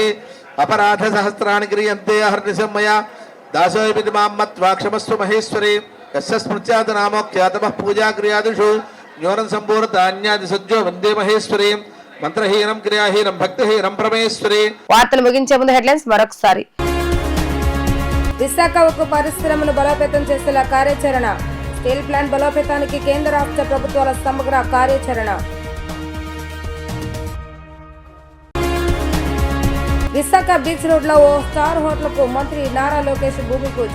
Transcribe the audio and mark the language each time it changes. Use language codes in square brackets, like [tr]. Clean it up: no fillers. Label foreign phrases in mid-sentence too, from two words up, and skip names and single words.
[sa] अपराध सहस्राणि क्रियन्ते अहर्निशं मया दासोऽपि मां मत्वा क्षमस्व महेश्वरी यस्य स्मृत्यात् नामोक्त्यातमः पूजा क्रियादिषु न्यूनं सम्पूर्णान्यादिसज्जो वन्दे महेश्वरी మంత్రహీనం క్రియాహీనం భక్తిహీనం పరమేశ్వరి. [te] వార్తలు ముగించే ముందు హెడ్లైన్స్ మరొకసారి. విశాఖ ఉక్కు పరిశ్రమను బలోపేతం చేసేలా కార్యాచరణ. స్టీల్ ప్లాంట్ బలోపేతానికి కేంద్ర రాష్ట్ర ప్రభుత్వాల సమగ్ర కార్యాచరణ. విశాఖ బీచ్ రోడ్ లో ఓ స్టార్ హోటల్ కు మంత్రి నారా లోకేష్ భూమి పూజ.